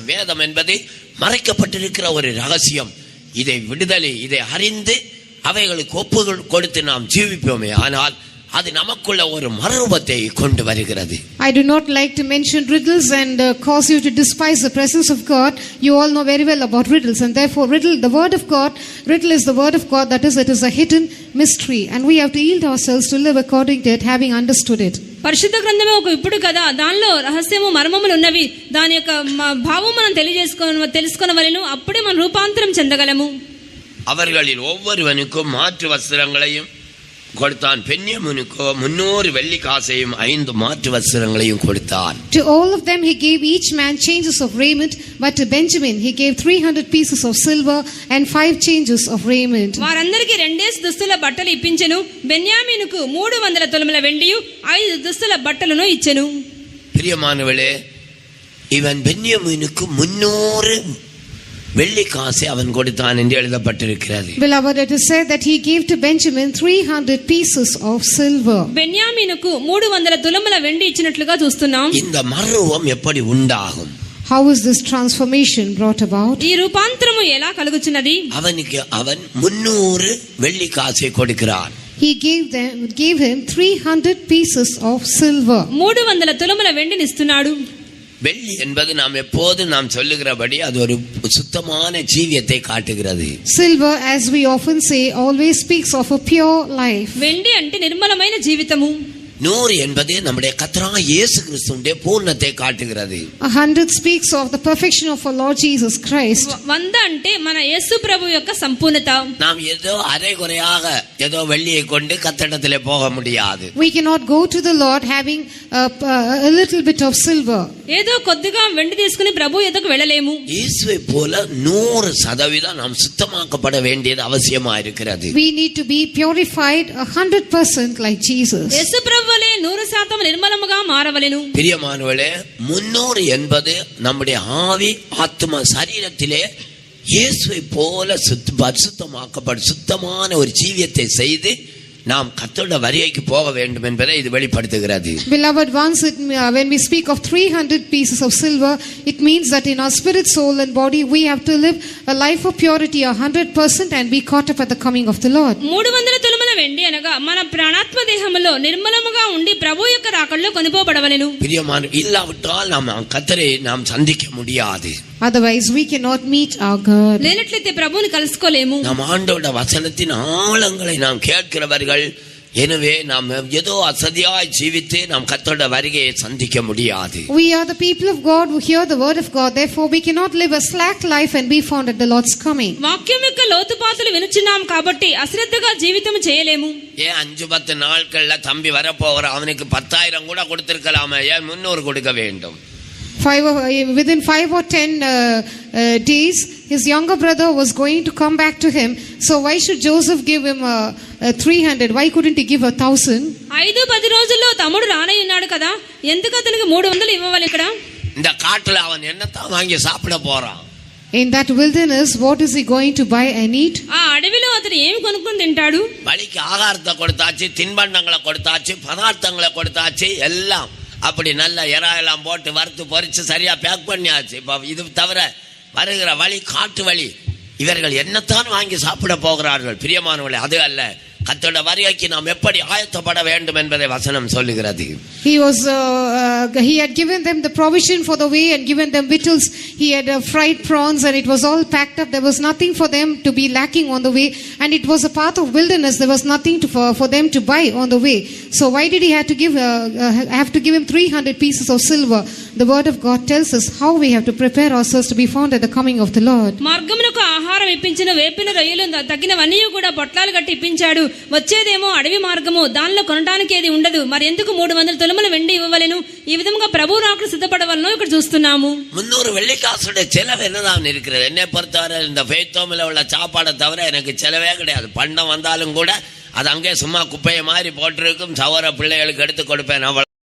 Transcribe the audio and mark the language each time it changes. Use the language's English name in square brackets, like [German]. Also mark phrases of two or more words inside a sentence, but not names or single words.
[Tamil] வேதம் என்பது மறைக்கப்பட்டிருக்கிற ஒரு ரகசியம். இதை அறிந்து அவைகளுக்கு ஒப்பு கொடுத்து நாம் ஜீவிப்போமே ஆனால் அது நமக்குள்ள ஒரு மறுரூபத்தை கொண்டு வருகிறது. [English] I do not like to mention riddles and cause you to despise the presence of God. You all know very well about riddles, and therefore the word of God, riddle is the word of God. That is, it is a hidden mystery, and we have to yield ourselves to live according to it, having understood it. [Telugu] పరిశుద్ధ గ్రంథమే ఒక ఇప్పుడు కదా, దానిలో రహస్యము మర్మములు ఉన్నవి. దాని యొక్క భావం మనం తెలుసుకొనవలెను. అప్పుడే మనం రూపాంతరం చెందగలము. [Tamil] அவர்களில் ஒவ்வொருவனுக்கும் மாற்று வஸ்திரங்களையும் கொடுத்தான். பென்யமீனுக்கோ 300 வெள்ளி காசையும் 5 மாற்று வஸ்திரங்களையும் கொடுத்தான். [English] To all of them he gave each man changes of raiment, but to Benjamin he gave 300 pieces of silver and 5 changes of raiment. [Telugu] వారందరికీ 2 దుస్తుల బట్టలు ఇప్పించెను. బెన్యామీనుకు 300 తులముల వెండియు 5 దుస్తుల బట్టలను ఇచ్చెను. [Tamil] பிரியமானவளே, இவன் பென்யமீனுக்கு 300 வெள்ளி காசை அவன் கொடுத்தான் என்று எழுதப்பட்டிருக்கிறது. [English] Beloved, it is said that he gave to Benjamin 300 pieces of silver. [Telugu] బెన్యామీనుకు 300 తులముల వెండి ఇచ్చినట్లుగా చూస్తున్నాం. [Tamil] இந்த மறுரூபம் எப்படி உண்டாகும்? [English] How is this transformation brought about? [Telugu] ఈ రూపాంతరము ఎలా కలుగుచున్నది? [Tamil] அவன் 300 வெள்ளி காசை கொடுக்கிறான். [English] He gave him 300 pieces of silver. [Telugu] 300 తులముల వెండిని ఇస్తున్నాడు. [Tamil] வெள்ளி என்பது நாம் எப்போதும் நாம் சொல்லுகிறபடி அது ஒரு சுத்தமான ஜீவியத்தை காட்டுகிறது. [English] Silver, as we often say, always speaks of a pure life. [Telugu] వెండి అంటే నిర్మలమైన జీవితము. [Tamil] 100 என்பது நம்முடைய கர்த்தராகிய இயேசு கிறிஸ்துவின் பூர்ணத்தை காட்டுகிறது. [English] 100 speaks of the perfection of our Lord Jesus Christ. [Telugu] 100 అంటే మన యేసు ప్రభు యొక్క సంపూర్ణత. [Tamil] நாம் ஏதோ அரைகுறையாக ஏதோ வெள்ளியை கொண்டு கர்த்தரிடத்திலே போக முடியாது. [English] We cannot go to the Lord having a little bit of silver. [Telugu] ఏదో కొద్దిగా వెండి తీసుకుని ప్రభు ఎదుకు వెళ్ళలేము. [Tamil] இயேசுவை போல 100% நாம் சுத்தமாக்கப்பட வேண்டியது அவசியமா இருக்கிறது. [English] We need to be purified 100% like Jesus. [Telugu] యేసు ప్రభువలే 100% నిర్మలముగా మారవలెను. [Tamil] பிரியமானவளே, 300 என்பது நம்முடைய ஆவி, ஆத்மா, சரீரத்திலே இயேசுவை போல சுத்தமாக்கப்பட சுத்தமான ஒரு ஜீவியத்தை செய்து நாம் கர்த்தருடைய வருகைக்கு போக வேண்டும் என்பதை இது வெளிப்படுத்துகிறது. [English] Beloved ones, when we speak of 300 pieces of silver, it means that in our spirit, soul and body we have to live a life of purity 100% and be caught up at the coming of the Lord. [Telugu] 300 తులముల వెండి అనగా మన ప్రాణాత్మ దేహములో నిర్మలముగా ఉండి ప్రభు యొక్క రాకడలో కొనిపోబడవలెను. [Tamil] பிரியமான இல்லாவிட்டால் நாம் கர்த்தரை நாம் சந்திக்க முடியாது. [English] Otherwise we cannot meet our God. [Telugu] లేనట్లయితే ప్రభువుని కలుసుకోలేము. [Tamil] நாம் ஆண்டவருடைய வசனத்தின் ஆழங்களை நாம் கேட்கிறவர்கள். எனவே நாம் ஏதோ அசதியாய் ஜீவித்து நாம் கர்த்தருடைய வருகையை சந்திக்க முடியாது. [English] We are the people of God who hear the word of God. Therefore we cannot live a slack life and be found at the Lord's coming. [Telugu] వాక్యం యొక్క లోతుపాతులు వినుచున్నాం కాబట్టి అశ్రద్ధగా జీవితం చేయలేము. [Tamil] 5-10 நாட்கள்ல தம்பி வரப்போகிற அவனுக்கு 10,000 கூட கொடுத்திருக்கலாமே, ஏன் 300 கொடுக்க வேண்டும்? [English] Within 5 or 10 days, his younger brother was going to come back to him. So why should Joseph give him 300? Why couldn't he give 1,000? [Telugu] 5-10 రోజుల్లో తమ్ముడు రానయ్యున్నాడు కదా, ఎందుకు అతనికి 300 ఇవ్వాలి? ఇక్కడ [Tamil] இந்த காட்டுல அவன் என்னத்தான் வாங்கி சாப்பிட போறான்? [English] In that wilderness, what is he going to buy and eat? [Telugu] ఆ అడవిలో అతను ఏమి కొనుక్కొని తింటాడు? [Tamil] வழிக்கு ஆகாரத்தை கொடுத்தாச்சு, தின்பண்டங்களை கொடுத்தாச்சு, பதார்த்தங்களை கொடுத்தாச்சு, எல்லாம் அப்படி நல்ல எல்லாம் போட்டு வறுத்து பொரிச்சு சரியா பேக் பண்ணியாச்சு. இப்ப இது தவிர வருகிற வழி காட்டு வழி, இவர்கள் என்னத்தான் வாங்கி சாப்பிட போகிறார்கள்? பிரியமானவர்களே, அது அல்ல. கர்த்தருடைய வருகைக்கு நாம் எப்படி ஆயத்தப்பட வேண்டும் என்பதை வசனம் சொல்லுகிறது. [English] He had given them the provision for the way and given them victuals. He had fried prawns and it was all packed up. There was nothing for them to be lacking on the way, and it was a path of wilderness. There was nothing for them to buy on the way. So why did he have to give him 300 pieces of silver? The word of God tells us how we have to prepare ourselves to be found at the coming of the Lord. [Telugu] మార్గమునకు ఆహారం ఇప్పించిన వేపిన రొయ్యలు తగినవన్నీ కూడా పొట్లాలు కట్టి ఇప్పించాడు. వచ్చేదేమో అడవి మార్గము, దానిలో కొనడానికి ఏది ఉండదు. మరి ఎందుకు 300 తులముల వెండి ఇవ్వవలెను? ఈ విధంగా ప్రభు రాకడ సిద్ధపడవలనో ఇక్కడ చూస్తున్నాము. [Tamil] 300 வெள்ளிக்காசுடைய செலவு என்னதான் இருக்கிறது? என்னை பொறுத்தவரை இந்த ஃபெய்த்தோமில் உள்ள சாப்பாடை தவிர எனக்கு செலவே கிடையாது. பண்டம் வந்தாலும் கூட அது அங்கே சும்மா குப்பையை மாதிரி போட்டிருக்கும். சவர பிள்ளைகளுக்கு எடுத்து கொடுப்பேன்.